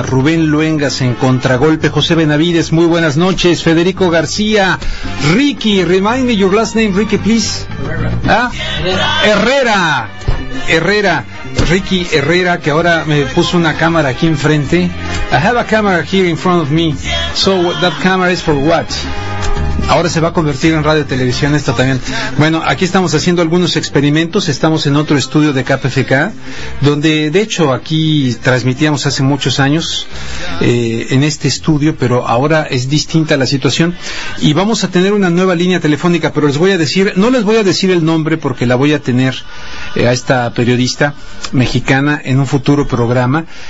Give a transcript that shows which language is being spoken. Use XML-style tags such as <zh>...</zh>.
<es>Rubén Luengas en Contragolpe. José Benavides, muy buenas noches.</es> <en>Federico García. Ricky, remind me your last name, Ricky, please.</en> <es>Herrera. ¿Ah? Herrera. Herrera. Ricky Herrera, que ahora me puso una cámara aquí enfrente.</es> <en>I have a camera here in front of me. So, that camera is for what?</en> <es>Ahora se va a convertir en radio y televisión esto también. Bueno, aquí estamos haciendo algunos experimentos. Estamos en otro estudio de KPFK, donde de hecho aquí transmitíamos hace muchos años en este estudio, pero ahora es distinta la situación. Y vamos a tener una nueva línea telefónica, pero les voy a decir, no les voy a decir el nombre porque la voy a tener a esta periodista mexicana en un futuro programa.</es>